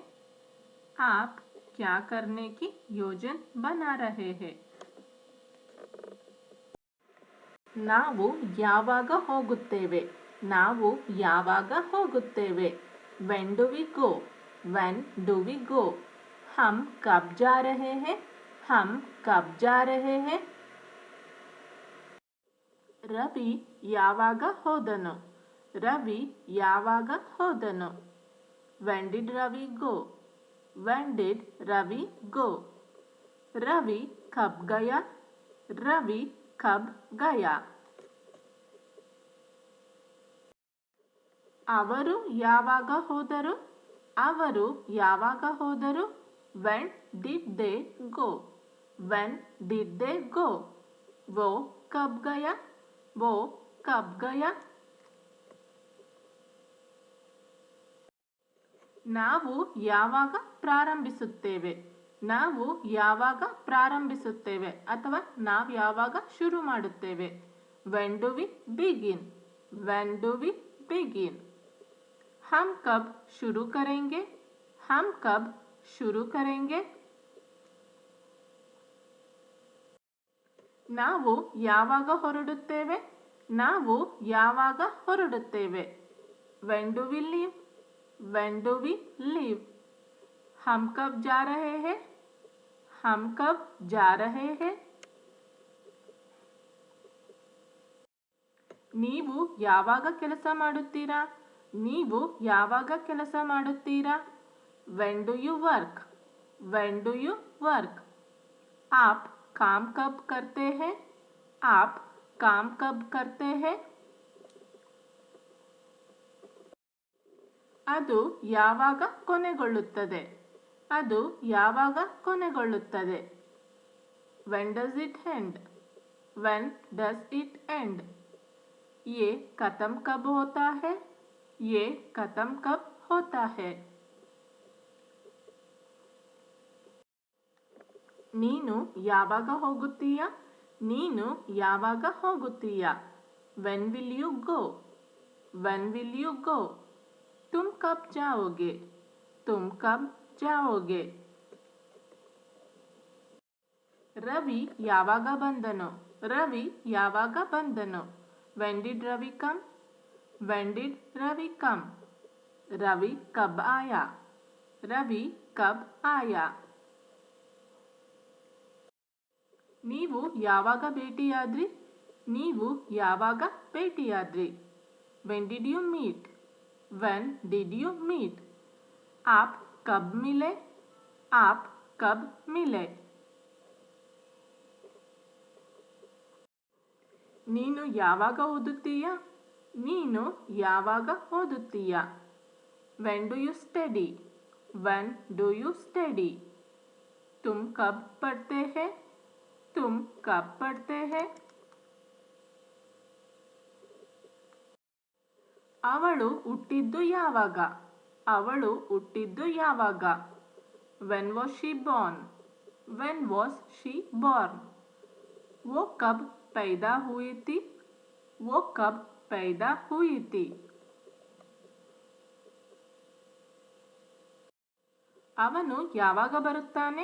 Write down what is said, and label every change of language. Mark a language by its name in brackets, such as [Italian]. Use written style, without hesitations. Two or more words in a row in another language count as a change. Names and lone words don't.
[Hindi] आप क्या करने की योजना बना रहे हैं? [Kannada] ನಾವು ಯಾವಾಗ ಹೋಗುತ್ತೇವೆ? ನಾವು ಯಾವಾಗ ಹೋಗುತ್ತೇವೆ? [English] When do we go? When do we go? [Hindi] हम कब जा रहे हैं? हम कब जा रहे हैं? [Kannada] ರವಿ ಯಾವಾಗ ಹೋದನು? ರವಿ ಯಾವಾಗ ಹೋದನು? [English] When did Ravi go? When did Ravi go? [Hindi] रवि कब गया? रवि कब गया? [Kannada] ಅವರು ಯಾವಾಗ ಹೋದರು? ಅವರು ಯಾವಾಗ ಹೋದರು? [English] When did they go? When did they go? [Hindi] वो कब गया? वो कब गया? [Kannada] ನಾವು ಯಾವಾಗ ಪ್ರಾರಂಭಿಸುತ್ತೇವೆ? ನಾವು ಯಾವಾಗ ಪ್ರಾರಂಭಿಸುತ್ತೇವೆ ಅಥವಾ ನಾವು ಯಾವಾಗ ಶುರು ಮಾಡುತ್ತೇವೆ? [English] When do we begin? When do we begin? [Hindi] हम कब शुरू करेंगे? हम कब शुरू करेंगे? [Kannada] ನಾವು ಯಾವಾಗ ಹೊರಡುತ್ತೇವೆ? ನಾವು ಯಾವಾಗ ಹೊರಡುತ್ತೇವೆ? [English] When do we leave? When do we leave? [Hindi] हम कब जा रहे हैं? हम कब जा रहे हैं? [Kannada] ನೀವು ಯಾವಾಗ ಕೆಲಸ ಮಾಡುತ್ತೀರಾ? ನೀವು ಯಾವಾಗ ಕೆಲಸ ಮಾಡುತ್ತೀರಾ? [English] When do you work? When do you work? [Hindi] आप काम कब करते हैं? आप काम कब करते हैं? [Kannada] ಅದು ಯಾವಾಗ ಕೊನೆಗೊಳ್ಳುತ್ತದೆ? ಅದು ಯಾವಾಗ ಕೊನೆಗೊಳ್ಳುತ್ತದೆ? [English] When does it end? When does it end? [Hindi] ये खत्म कब होता है? ये खत्म कब होता है? [Kannada] ನೀನು ಯಾವಾಗ ಹೋಗುತ್ತೀಯ? ನೀನು ಯಾವಾಗ ಹೋಗುತ್ತೀಯ? [English] When will you go? When will you go? [Hindi] तुम कब जाओगे? तुम कब जाओगे? [Kannada] ರವಿ ಯಾವಾಗ ಬಂದನು? ರವಿ ಯಾವಾಗ ಬಂದನು? [English] When did Ravi come? When did Ravi come? [Hindi] रवि कब आया? रवि कब आया? [Kannada] ನೀವು ಯಾವಾಗ ಭೇಟಿಯಾದ್ರಿ? ನೀವು ಯಾವಾಗ ಭೇಟಿಯಾದ್ರಿ? [English] When did you meet? When did you meet? [Hindi] आप कब मिले? आप कब मिले? [Kannada] ನೀನು ಯಾವಾಗ ಓದುತ್ತೀಯ? ನೀನು ಯಾವಾಗ ಓದುತ್ತೀಯ? [English] When do you study? When do you study? [Hindi] तुम कब पढ़ते हैं? तुम कब पढ़ते हैं? [Kannada] ಅವಳು ಹುಟ್ಟಿದ್ದು ಯಾವಾಗ? ಅವಳು ಹುಟ್ಟಿದ್ದು ಯಾವಾಗ? [English] When was she born? When was she born? [Hindi] वो कब पैदा हुई थी? वो कब पैदा हुई थी? [Kannada] ಅವನು ಯಾವಾಗ ಬರುತ್ತಾನೆ?